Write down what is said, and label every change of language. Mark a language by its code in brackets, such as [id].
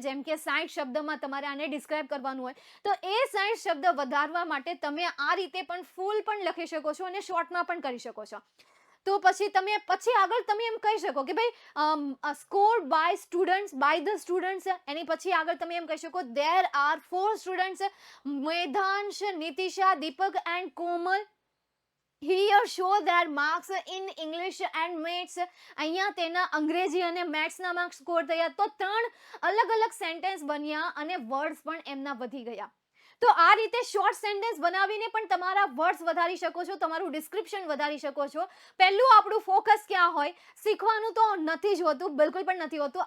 [gu] જેમ કે 60 શબ્દમાં તમારે આને ડિસ્ક્રાઇબ કરવાનું હોય તો એ 60 શબ્દ વધારવા માટે તમે આ રીતે પણ ફૂલ પણ લખી શકો છો અને શોર્ટમાં પણ કરી શકો છો. તો પછી આગળ તમે એમ કહી શકો કે ભાઈ [en] Score by the students. [gu] એની પછી આગળ તમે એમ કહી શકો [en] there are 4 students, [gu] Medhansh, નિતિશા, Deepak and Komal. [en] Here show their marks in English and Maths. [gu] અહીંયા તેના અંગ્રેજી અને મેથ્સના માર્ક્સ સ્કોર થયા. તો 3 અલગ અલગ સેન્ટેન્સ બન્યા અને વર્ડ્સ પણ એમના વધી ગયા. તો આ રીતે શોર્ટ સેન્ટેન્સ બનાવીને પણ તમારા વર્ડ્સ વધારી શકો છો, તમારું ડિસ્ક્રિપ્શન વધારી શકો છો. પહેલું આપણું ફોકસ ક્યાં હોય? શીખવાનું તો નથી જ હોતું, બિલકુલ પણ નથી હોતું.